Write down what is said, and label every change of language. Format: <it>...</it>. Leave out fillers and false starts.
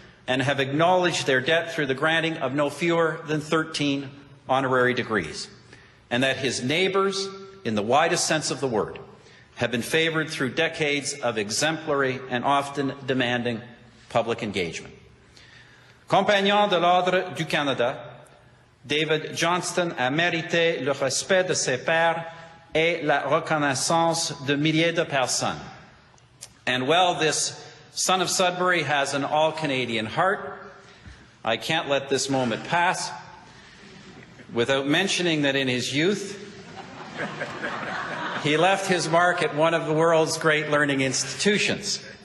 <en>and have acknowledged their debt through the granting of no fewer than 13 honorary degrees, and that his neighbours, in the widest sense of the word, have been favoured through decades of exemplary and often demanding public engagement.</en> <fr>Compagnon de l'Ordre du Canada, David Johnston a mérité le respect de ses pairs et la reconnaissance de milliers de personnes.</fr> <en>And while this son of Sudbury has an all-Canadian heart, I can't let this moment pass without mentioning that in his youth, he left his mark at one of the world's great learning institutions.</en>